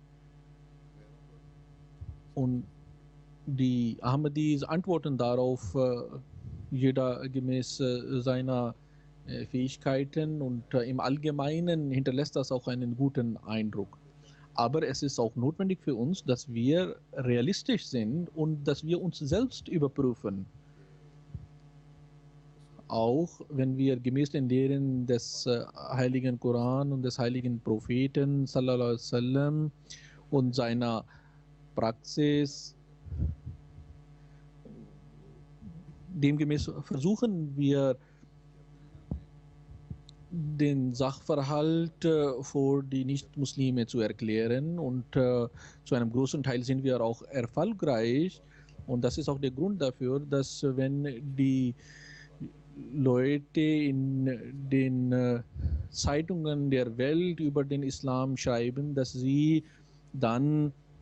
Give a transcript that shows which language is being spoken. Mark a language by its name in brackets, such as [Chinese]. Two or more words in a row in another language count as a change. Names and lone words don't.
[German] Und die Ahmadis antworten darauf, jeder gemäß seiner Fähigkeiten, und im Allgemeinen hinterlässt das auch einen guten Eindruck. Aber es ist auch notwendig für uns, dass wir realistisch sind und dass wir uns selbst überprüfen. Auch wenn wir gemäß den Lehren des heiligen Koran und des heiligen Propheten [Arabic] صلى الله عليه وسلم [German] und seiner Praxis demgemäß versuchen wir den Sachverhalt vor die Nicht-Muslime zu erklären, und zu einem großen Teil sind wir auch erfolgreich, und das ist auch der Grund dafür, dass wenn die Leute in den Zeitungen der Welt über den Islam schreiben, dass sie dann